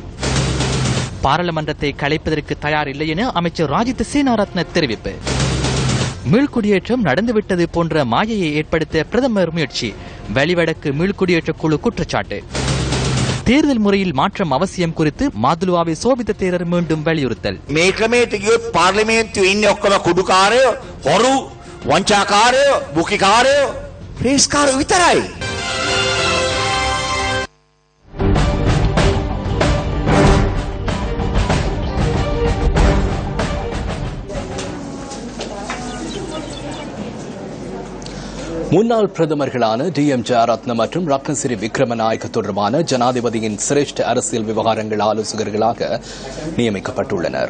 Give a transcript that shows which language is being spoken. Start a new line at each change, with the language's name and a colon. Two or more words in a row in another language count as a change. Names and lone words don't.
Tamil: பாராளுமன்றத்தை கலைப்பதற்கு தயார் இல்லை என அமைச்சர் ராஜித சேனாரத்ன தெரிவிப்பு. மீள்குடியேற்றம் நடந்துவிட்டது போன்ற மாயையை ஏற்படுத்த பிரதமர் முயற்சி. வெளிவடக்கு மீள்குடியேற்ற குழு குற்றச்சாட்டு. தேர்தல் முறையில் மாற்றம் அவசியம் குறித்து மாதுலுவாவை சோபித்த தேரர் மீண்டும் வலியுறுத்தல்.
Sinhala: මේ ක්‍රමයට ගියොත් පාර්ලිමේන්තුවේ ඉන්නේ ඔක්කොම කුඩුකාරයෝ, හොරු, වංචාකාරයෝ, බුකිකාරයෝ, ප්‍රේස්කාරයෝ විතරයි.
Tamil: முன்னாள் பிரதமர்களான DM ஜெயரத்ன மற்றும் ரத்னசிறி விக்ரமநாயக்க தொடர்பான ஜனாதிபதியின் சிரேஷ்ட அரசியல் விவகாரங்கள் ஆலோசகர்களாக நியமிக்கப்பட்டுள்ளனர்.